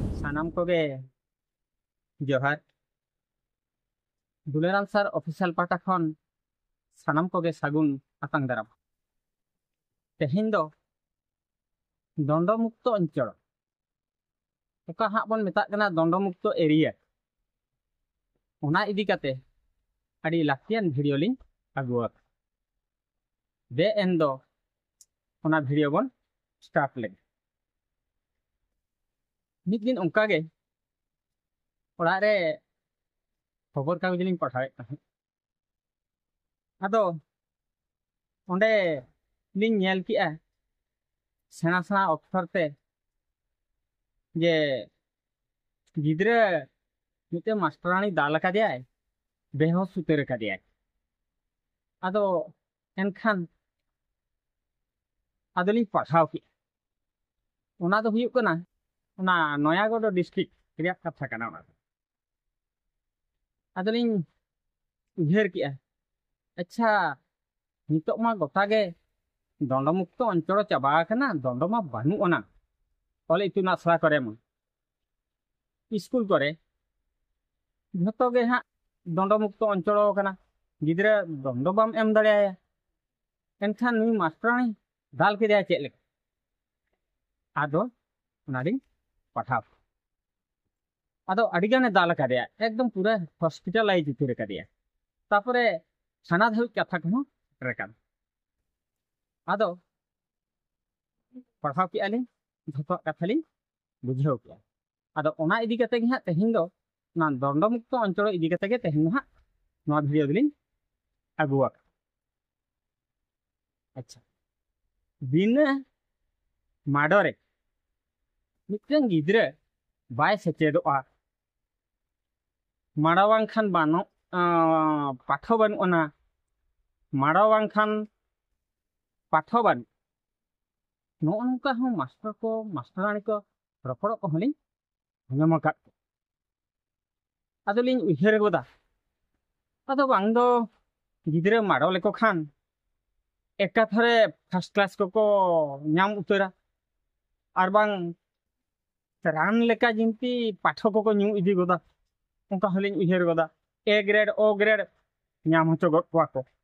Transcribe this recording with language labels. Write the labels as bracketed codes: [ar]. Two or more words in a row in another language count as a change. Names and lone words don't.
[sat] सानाम कोगे जोहार दुलेराम सर ऑफिशियल पाटा खन सानाम कोगे सागुन आतांग दाराम तेहेन दो दंडमुक्त अंचल ओका हां बन मेता कना दंडमुक्त एरिया ओना इदी काते आडी लाक्तियान भिडियो लिंक अगुआक दे एन दो ओना भिडियो बन स्टार्ट ले मिद दिन ओंका गे ओड़ा रे खबर कागज लिंग पढ़ावे ताहें आदो ओंडे लिंग नेल किया सेना सेना अक्षर ते जे गिद्रे मिते मास्टरानी दाल कादियाय बेहोश उतर कादियाय आदो एनखान आदोलिंग पढ़ाव की ओना दो हुयुग कना ओना नयागढ़ डिस्ट्रिक्ट रिया कथा कना ओना आदोलिंग उहेर किया अच्छा नितोग मा गोटा गे दंडमुक्त अंचल चाबा कना दंड मा बानु ओना ऑल इतुन आसरा करे मा स्कूल करे जतो गे हा दंडमुक्त अंचल कना गिद्रा दंड बाम एम दाड़ेया एनखान नुई मास्टरानी दाल के चेक ले आदो ओनाडी पठाव आदो अडिगाने दाल कादिया एकदम पूरा हॉस्पिटलाइज उतर कादिया तापरे थाना धाबी कथा को रेकन आदो पढ़ाव के आलिंग झोतो कथा लिंग बुझाव के आदो ओना इदी कते गे हा तेहिन दो ना दंडमुक्त अंचल इदी कते गे तेहिन हा नवा भिडियो दिलिंग अगुआक अच्छा बिना माडरे मिटन गिद्रे बाय सेचेदोआ माडावां खान बानो पाठो बान ओना माडावां खान पाठो बान नो नोंका हो मास्टर को मास्टरानी को रपड़ को हलिंग हंगम का आदो लिंग उहेर गोदा आदो बांग दो गिद्रे माडो लेको खान एका थरे [en] first class [sat] को नाम उतरा और बांग रान लेका जिंती पाठो को न्यू इदी गोदा उनका हलिंग उहेर गोदा [en] A grade O grade [sat] नाम होचो गट को